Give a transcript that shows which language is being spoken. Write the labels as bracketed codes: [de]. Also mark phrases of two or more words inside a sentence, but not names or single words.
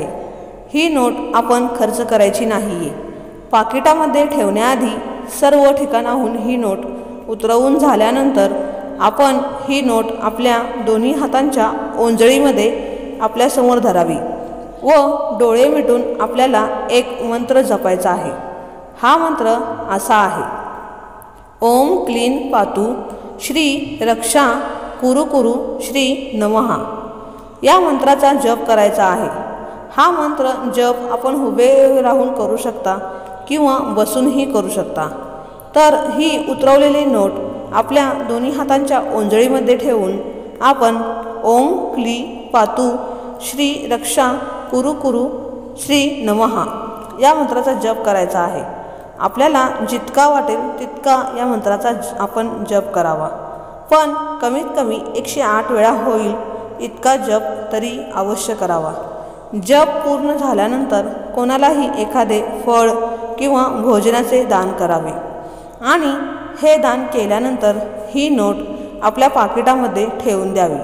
[mr] ही नोट आपण खर्च करायची नाहीये। पाकिटामध्ये ठेवण्याआधी सर्व ठिकाणाहून ही नोट उतरवून झाल्यानंतर आपण ही नोट आपल्या दोन्ही हातांच्या ओंजळीमध्ये आपल्यासमोर धरावी व डोळे मिटून आपल्याला एक मंत्र जपायचा आहे। हा मंत्र असा आहे: [sa] ओम क्लीं पातु श्री रक्षा कुरु कुरु श्री नमः। [mr] या मंत्राचा जप करायचा आहे। हा मंत्र जप आपण उभे राहून करू शकता किंवा बसूनही करू शकता। तर ही उतरवलेली नोट आपल्या दोन्ही हातांच्या ओंजळीमध्ये ठेवून आपण [sa] ओम क्ली पातु श्री रक्षा कुरु कुरु श्री नमः [mr] या मंत्राचा जप करायचा आहे। आपल्याला जितका वाटेल तितका या मंत्राचा आपण जप करावा, पण कमीत कमी 108 वेळा होईल इतका जप तरी अवश्य करावा। जप पूर्ण झाल्यानंतर कोणालाही एखादे फळ किंवा भोजनाचे दान करावे आणि हे दान केल्यानंतर ही नोट आपल्या पाकिटामध्ये ठेवून द्यावी।